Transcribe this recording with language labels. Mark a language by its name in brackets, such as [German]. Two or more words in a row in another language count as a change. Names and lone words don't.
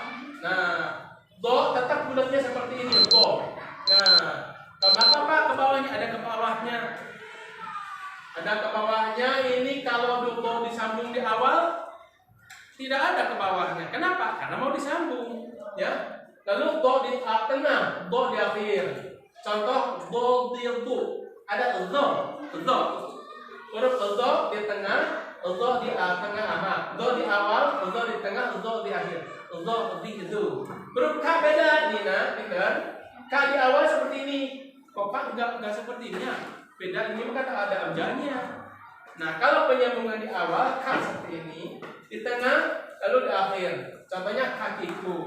[Indonesian] Nah, do tetap bulatnya seperti ini, do. Nah, kenapa Pak ke bawahnya? Ada ke bawahnya. Ada ke bawahnya. Ini kalau do disambung di awal, tidak ada ke bawahnya. Kenapa? Karena mau disambung, ya. Lalu do di tengah, do di akhir. Contoh do di do. Ada do. Huruf do di tengah, do di tengah. Do di awal, do di tengah, do di akhir. Do di itu. Huruf K beda, Nina, pintar. K di awal seperti ini. Kok Pak enggak seperti ini? Beda, ini kan ada abjadnya. Nah, kalau penyambungan di awal K seperti ini, di tengah, lalu di akhir. Contohnya kakiku.